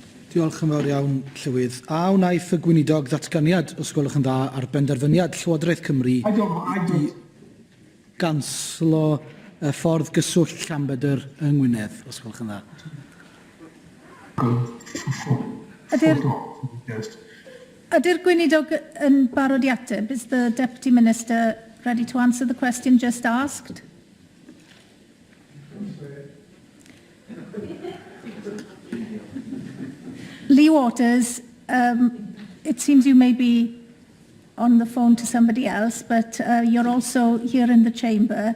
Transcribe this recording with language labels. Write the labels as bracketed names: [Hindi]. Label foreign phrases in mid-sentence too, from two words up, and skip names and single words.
[Welsh] Diolch yn fawr iawn, Llywydd. A wnaeth y gweinidog ddatganiad, os gwelwch yn dda, ar benderfyniad Llywodraeth Cymru i ganslo y ffordd gyswllt Llanbedr yng Ngwynedd, os gwelwch yn dda. Ydy'r gweinidog yn barod i ateb? [English] Is the Deputy Minister ready to answer the question just asked? Lee Waters, it seems you may be on the phone to somebody else, but you're also here in the chamber.